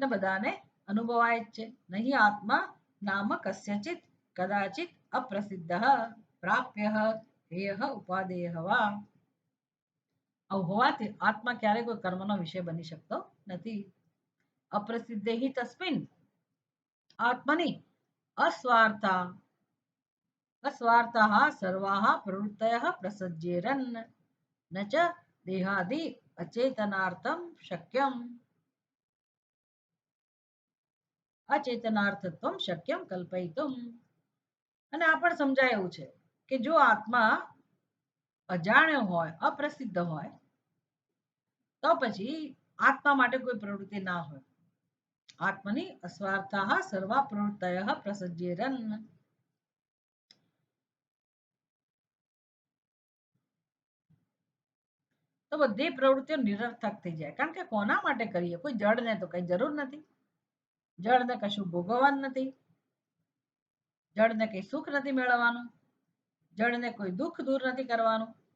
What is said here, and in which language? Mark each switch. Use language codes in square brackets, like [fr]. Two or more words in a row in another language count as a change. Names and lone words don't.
[gu] બધાને અનુભવાય જ છે નહીં [sa] आत्मा नाम कस्यचित कदाचित अप्रसिद्ध प्राप्य हेय उपादेय वा [gu] આવું હોવાથી આત્મા ક્યારે કોઈ કર્મનો વિષય બની શકતો નથી [sa] अप्रसिद्धे हि तस्मिन आत्मनी अस्वार्था अस्वार्थः सर्वाः प्रवृत्तयः प्रसज्येरन् न च देहादि अचेतनार्थं शक्यम् अचेतनार्थत्वं शक्यं कल्पयितुम् [gu] અને આ પણ સમજાય એવું છે કે જો આત્મા અજાણ્યો હોય અપ્રસિદ્ધ હોય તો પછી આત્મા માટે કોઈ પ્રવૃત્તિ ના હોય [sa] आत्मनी अस्वार्थः सर्वा प्रवृत्तयः प्रसज्येरन् [gu] તો બધી પ્રવૃત્તિઓ નિરર્થક થઈ જાય કારણ કે કોના માટે કરીએ કોઈ જડને તો કઈ જરૂર નથી જડને કશું ભોગવવાનું નથી જડને કઈ સુખ નથી મેળવવાનું જડને કોઈ દુઃખ દૂર નથી કરવાનું